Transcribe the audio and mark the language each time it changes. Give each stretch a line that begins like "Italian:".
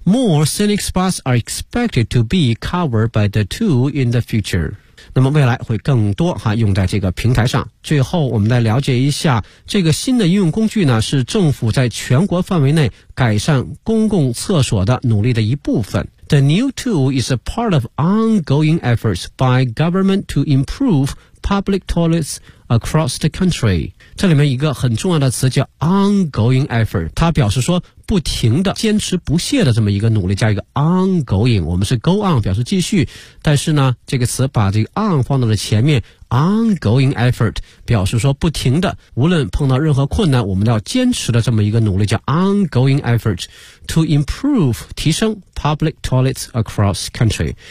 English: More scenic spots are expected to be covered by the tool in the future.
Chinese: 那么未来会更多哈、啊、用在这个平台上。最后我们来了解一下这个新的应用工具呢，是政府在全国范围内改善公共厕所的努力的一部分。
English: The new tool is a part of ongoing efforts by government to improve public toilets across the country.
Chinese: 这里面一个很重要的词叫 ongoing effort， 它表示说不停的坚持不懈的这么一个努力，加一个 ongoing， 我们是 go on 表示继续，但是呢这个词把这个 on 放到了前面， ongoing effort 表示说不停的，无论碰到任何困难我们要坚持的这么一个努力，叫
English: ongoing effort to improve
Chinese: 提升
English: public toilets across country。